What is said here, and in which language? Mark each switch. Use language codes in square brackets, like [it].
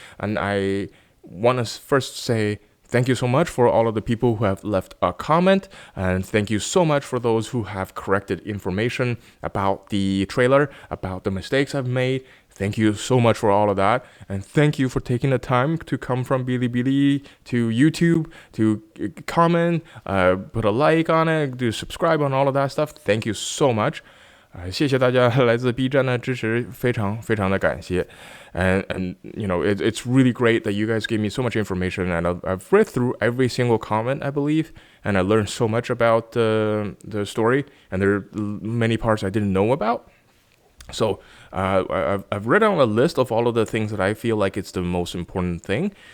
[en] And I want to first say thank you so much for all of the people who have left a comment, and thank you so much for those who have corrected information about the trailer, about the mistakes I've made. Thank you so much for all of that, and thank you for taking the time to come from Bilibili to YouTube to comment, put a like on it, to subscribe on all of that stuff. Thank you so much. [zh] 谢谢大家来自 B 站的支持，非常非常的感谢。 [en] And you know, it's really great that you guys gave me so much information, and I've read through every single comment, I believe, and I learned so much about the story, and there are many parts I didn't know about. So I've written on a list of all of the things that I feel like it's the most important thing.